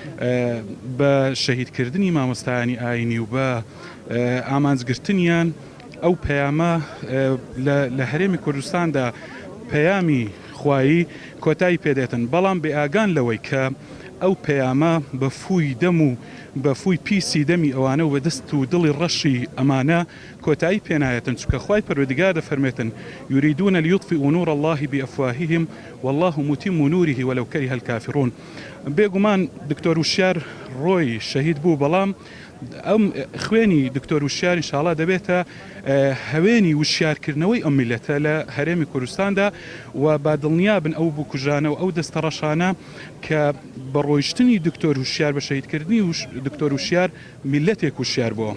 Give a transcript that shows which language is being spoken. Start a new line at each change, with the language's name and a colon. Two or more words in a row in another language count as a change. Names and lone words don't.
Central Kurdish: بە شەهیدکردنی مامۆستایانی ئاینی و بە ئامانجگرتنیان ئەو پەیامە لە هەرێمی کوردستاندا پەیامی خوایی کۆتایی پێدێتن بەڵام بێ ئاگان لەوەی کە ئەو پەیامە بە فووی دەم و بە فووی پیسی دەمی ئەوانە و بە دەست و دڵی ڕەشی ئەمانە کۆتایی پێنایەتن چونکە خوای پەروەردگار دەفەرمێتن
Arabic: یوریدون لیطفئوا نور الله بأفواههم والله متم نوره ولو كره الكافرون.
Central Kurdish: بێگومان دکتۆر وشیار ڕۆی شەهید بوو بەڵام ئەم خوێنی دکتۆر وشیار ئینشاڵڵا دەبێتە هەوێنی وشیارکردنەوەی ئەم میلەتە لە هەرێمی کوردستاندا و با دڵنیابن ئەو بکوژانە و ئەو دەستە ڕەشانە کە بە ڕۆیشتنی دکتۆر وشیار بە شەهیدکردنی دکتۆر وشیار میلەتێک وشیار بووە.